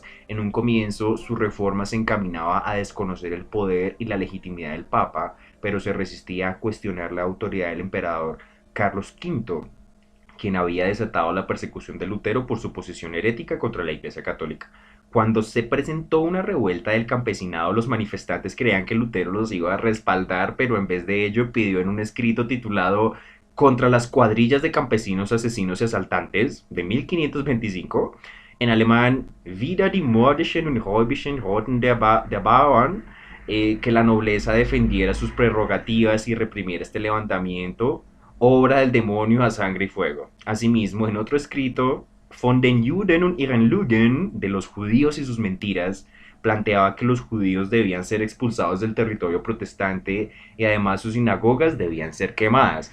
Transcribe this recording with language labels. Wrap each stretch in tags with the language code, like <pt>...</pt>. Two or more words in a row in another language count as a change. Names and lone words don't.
<es>En un comienzo, su reforma se encaminaba a desconocer el poder y la legitimidad del Papa, pero se resistía a cuestionar la autoridad del emperador Carlos V, quien había desatado la persecución de Lutero por su posición herética contra la Iglesia Católica. Cuando se presentó una revuelta del campesinado, los manifestantes creían que Lutero los iba a respaldar, pero en vez de ello pidió en un escrito titulado Contra las cuadrillas de campesinos asesinos y asaltantes de 1525, en alemán</es> <de>Wider die mordischen und räubischen Roten der Bauern,</de> <es>que la nobleza defendiera sus prerrogativas y reprimiera este levantamiento, obra del demonio a sangre y fuego. Asimismo, en otro escrito,</es> <de>Von den Juden und ihren Lügen,</de> <es>de los judíos y sus mentiras, planteaba que los judíos debían ser expulsados del territorio protestante y además sus sinagogas debían ser quemadas.</es>